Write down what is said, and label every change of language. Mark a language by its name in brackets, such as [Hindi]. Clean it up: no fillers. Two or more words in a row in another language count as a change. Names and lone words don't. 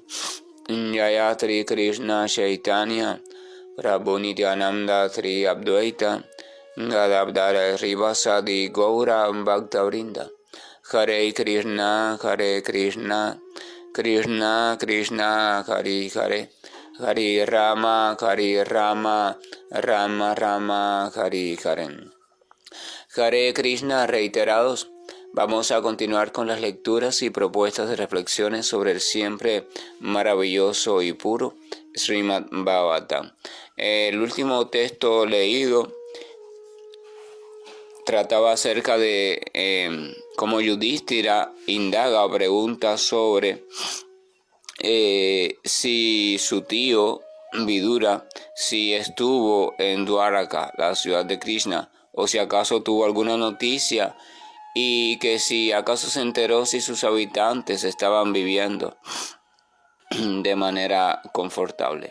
[Sanskrit] जयत्रि कृष्ण चैतन्य प्रभु नित्यानन्द श्री अद्वैत गदाधर श्रीवासादि गौर भक्तवृन्द. हरे कृष्ण, कृष्ण कृष्ण, हरे हरे, हरे राम, राम राम, हरे हरे. [Spanish] Hare Krishna reiterados. Vamos a continuar con las lecturas y propuestas de reflexiones sobre el siempre maravilloso y puro Srimad Bhagavatam. El último texto leído trataba acerca de cómo Yudhishthira indaga o pregunta sobre si su tío Vidura si estuvo en Dwaraka, la ciudad de Krishna, o si acaso tuvo alguna noticia y que si acaso se enteró si sus habitantes estaban viviendo de manera confortable.